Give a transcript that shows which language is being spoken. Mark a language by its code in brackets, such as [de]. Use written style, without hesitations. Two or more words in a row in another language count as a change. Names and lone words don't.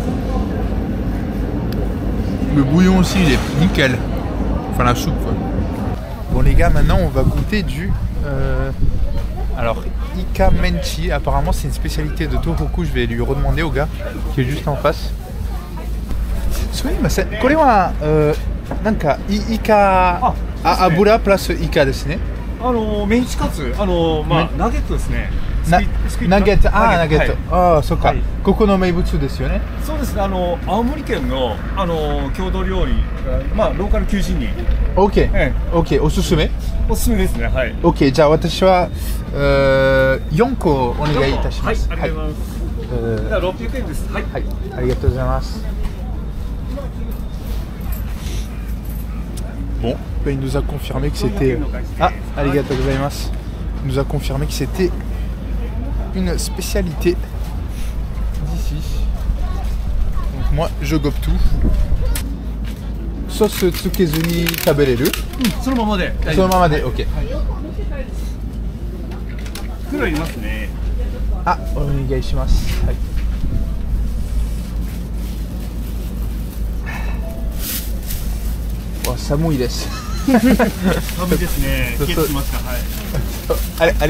[fr] Le bouillon aussi, il est nickel. Enfin la soupe quoi. Bon les gars, maintenant on va goûter du... Alors, Ika Menchi, apparemment c'est une spécialité de Tohoku, je vais lui redemander au gars qui est juste en face. [ja] すみません、これはなんかイカ油プラスイカですね? メンチカツ、ナゲットですね。ナゲット、ナゲット。ああ、そっか。ここの名物ですよね。そうですね。青森県の郷土料理、ローカル求人に。 OK、OK、おすすめ？おすすめですね。はい。 OK、じゃあ私は4個お願いいたします。はい、ありがとうございます。じゃあ600円です。はい。はい、ありがとうございます。 Bon, il nous a confirmé que c'était... あ、ありがとうございます. [fr] Il nous a confirmé que c'était une spécialité d'ici. Donc moi, je gobe tout. [ja] ソースつけずに食べれる. そのままで。そのままで、OK。袋いりますね。あ、お願いします。はい。寒いです。寒いですね。冷えてきますか。はい。